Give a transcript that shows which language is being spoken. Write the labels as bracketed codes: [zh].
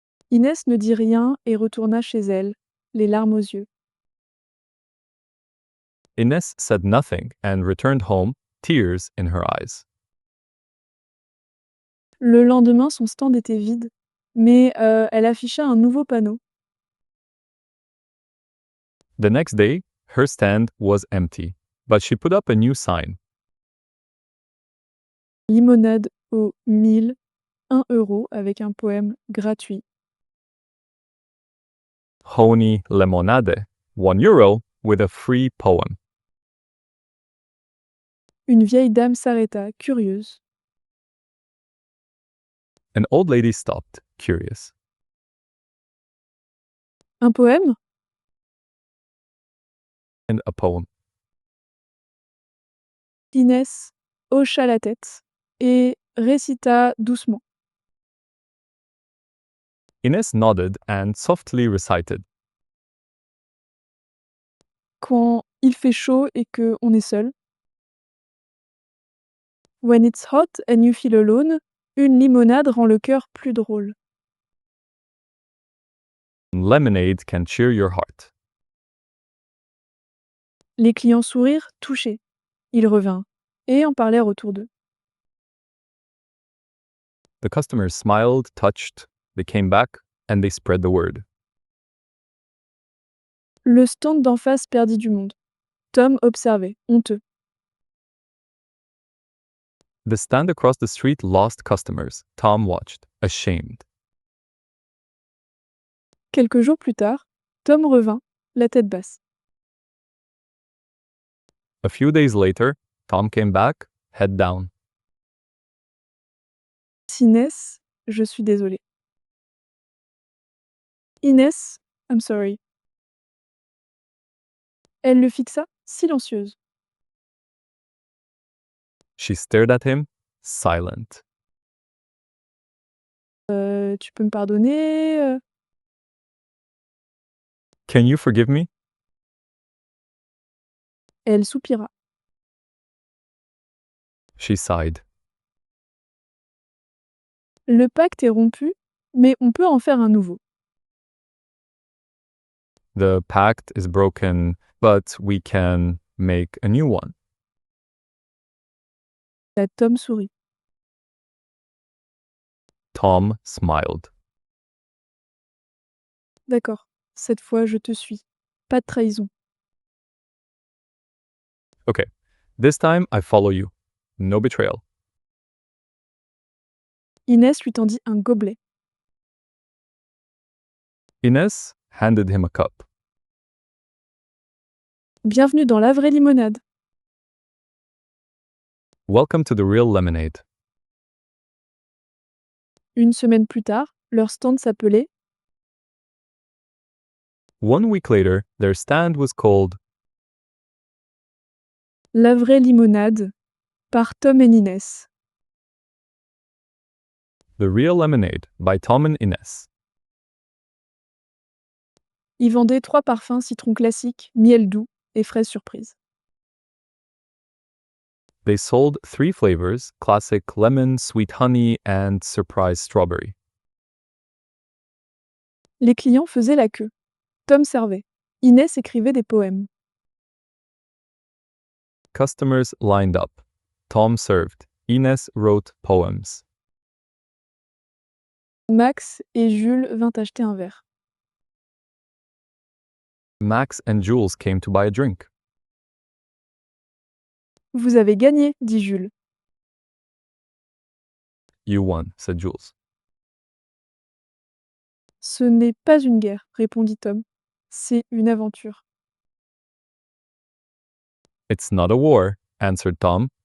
[fr] Inès ne dit rien et retourna chez elle, les larmes aux yeux. [en] Ines said nothing and returned home, tears in her eyes. [fr] Le lendemain, son stand était vide, mais elle afficha un nouveau panneau. [en] The next day, her stand was empty, but she put up a new sign. [fr] Limonade au 1000, 1 euro avec un poème gratuit. [en] Honey Lemonade, €1 with a free poem. [fr] Une vieille dame s'arrêta, curieuse. [en] An old lady stopped, curious. [fr] Un poème? [en] And a poem. [fr] Inès hocha la tête et récita doucement. [en] Ines nodded and softly recited. [fr] Quand il fait chaud et que on est seul. [en] When it's hot and you feel alone, [fr] une limonade rend le cœur plus drôle. [en] Lemonade can cheer your heart. [fr] Les clients sourirent, touchés. Ils revinrent et en parlèrent autour d'eux. [en] The customers smiled, touched, they came back, and they spread the word. [fr] Le stand d'en face perdit du monde. Tom observait, honteux. [en] The stand across the street lost customers. Tom watched, ashamed. [fr] Quelques jours plus tard, Tom revint, la tête basse. [en] A few days later, Tom came back, head down. [fr] Inès, je suis désolée. [en] Inès, I'm sorry. [fr] Elle le fixa, silencieuse. [en] She stared at him, silent. [fr] Tu peux me pardonner? [en] Can you forgive me? [fr] Elle soupira. [en] She sighed. [fr] Le pacte est rompu, mais on peut en faire un nouveau. [en] The pact is broken, but we can make a new one. [fr] La Tom sourit. [en] Tom smiled. [fr] D'accord, cette fois je te suis. Pas de trahison. [en] Okay, this time I follow you. No betrayal. [fr] Inès lui tendit un gobelet. [en] Ines handed him a cup. [fr] Bienvenue dans la vraie limonade. [en] Welcome to the real lemonade. [fr] Une semaine plus tard, leur stand s'appelait [en] 1 week later, their stand was called [fr] La vraie limonade par Tom et Inès. [en] The Real Lemonade by Tom and Ines. [fr] Ils vendaient 3 parfums citron classique, miel doux et fraise surprise. [en] They sold 3 flavors, classic lemon, sweet honey, and surprise strawberry. [fr] Les clients faisaient la queue. Tom servait. Inès écrivait des poèmes. [en] Customers lined up. Tom served. Ines wrote poems. [fr] Max et Jules vinrent acheter un verre. [en] Max and Jules came to buy a drink. [fr] Vous avez gagné, dit Jules. [en] You won, said Jules. [fr] Ce n'est pas une guerre, répondit Tom. C'est une aventure. [en] It's not a war, answered Tom.